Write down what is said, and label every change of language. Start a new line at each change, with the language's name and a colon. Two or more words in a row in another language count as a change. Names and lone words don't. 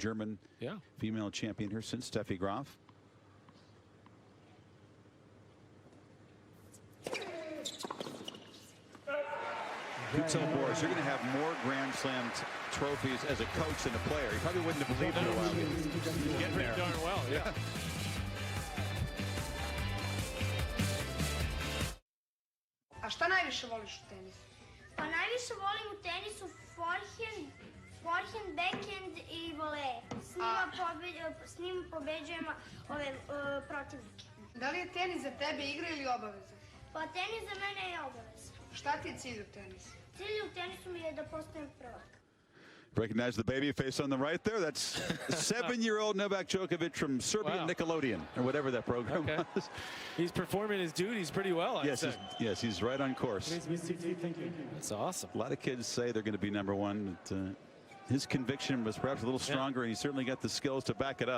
English: German female champion here since Steffi Graf. You tell Boris you're going to have more Grand Slam trophies as a coach than a player. He probably wouldn't have believed it in a while. He's getting there. Darn well, yeah.
Serbian: A šta najviše voliš u tenisu? Pa najviše volim u tenisu
English: forehand, backhand
Serbian: i voleje. S njim pobeđujemo ove protivnike. Da li je tenis za tebe igra ili obaveza? Pa tenis za mene je obaveza. Šta ti je cilj u tenisu? Cilj u tenisu mi je da postanem prvak.
English: Recognize the baby face on the right there. That's 7-year-old Novak Djokovic from Serbian Nickelodeon, or whatever that program was. He's performing his duties pretty well, I'd say. Yes, he's right on course. That's awesome. A lot of kids say they're going to be #1. But, his conviction was perhaps a little stronger, and he certainly got the skills to back it up.